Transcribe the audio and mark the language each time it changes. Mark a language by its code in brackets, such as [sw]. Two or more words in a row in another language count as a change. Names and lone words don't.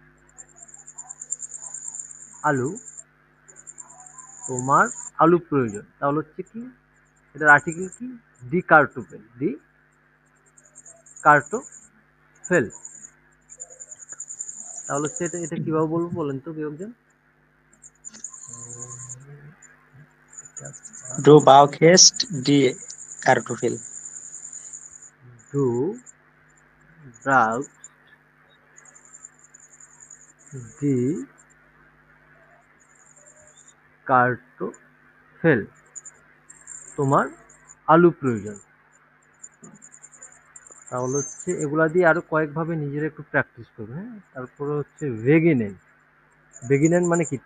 [bn] আলু। তোমার আলু প্রয়োজন, তাহলে হচ্ছে কি এটার আর্টিকেল কি? [de] Die Kartoffel. Die Kartoffel. [bn] তাহলে হচ্ছে এটা এটা কিভাবে বলবো বলেন তো কেউ একজন? [de] Du brauchst die Kartoffel. Du brauchst die কার্টোফেল। [bn] তোমার আলু প্রয়োজন। তাহলে হচ্ছে এগুলা দিয়ে আরো কয়েকভাবে নিজেরা একটু প্র্যাকটিস করবে, হ্যাঁ? তারপরে হচ্ছে বেগিনেন। বেগিনেন মানে কি?